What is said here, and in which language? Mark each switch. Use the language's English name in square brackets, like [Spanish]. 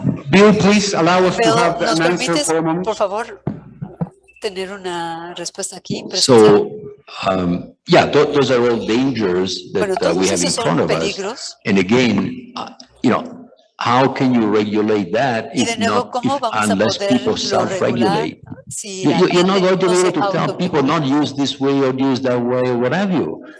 [English] Bill, please allow us to have an answer for a moment. [Spanish] Por favor, tener una respuesta aquí. [English] So, yeah, those are all dangers that we have in front of us. And again, you know, how can you regulate that unless people self-regulate? You're not going to be able to tell people not use this way or use that way or what have you.